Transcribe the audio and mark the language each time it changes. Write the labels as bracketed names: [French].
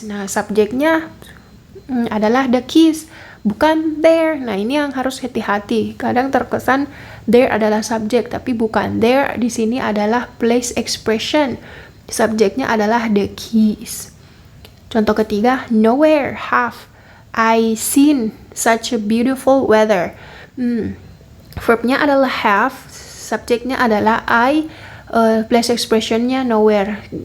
[Indonesian] Nah, subjeknya adalah the keys, bukan there. Nah, ini yang harus hati-hati. Kadang terkesan there adalah subjek, tapi bukan. There di sini adalah place expression. Subjeknya adalah the keys. Contoh ketiga, [English] nowhere have I seen such a beautiful weather. [Indonesian] Verbnya adalah have, subjeknya adalah I, place expressionnya nowhere.